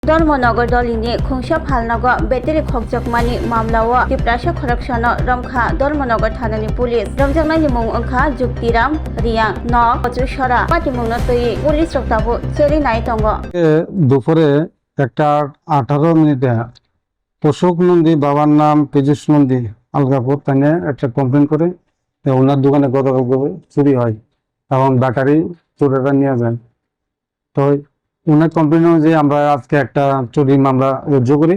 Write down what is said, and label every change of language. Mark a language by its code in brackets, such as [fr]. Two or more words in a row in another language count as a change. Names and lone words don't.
[trp] धर्मनगर दलिनी खुंसा फालनागा बेटेरि खगजगमानि मामलाओ तिप्रासा खरकसानो रमखा धर्मनगर थानानि पुलिस रमजांनानि मुं ओंखा जुक्तिराम रियां नक पचुसरा पाटिमुंनो तोयि पुलिस रक्ताबो चेरि नाय तंगो [bn] দুপুরে একটা 18 মিনিটে অশোক নন্দী বাবার নাম পীযুষ নন্দী আলগাপুর তাকে একটা কমপ্লেন করে ওনার দোকানে গতকাল চুরি হয় এবং ব্যাটারি চোরেরা নিয়ে যায়। তো ওনার কমপ্লেন অনুযায়ী আমরা আজকে একটা চুরি মামলা রুজু করি।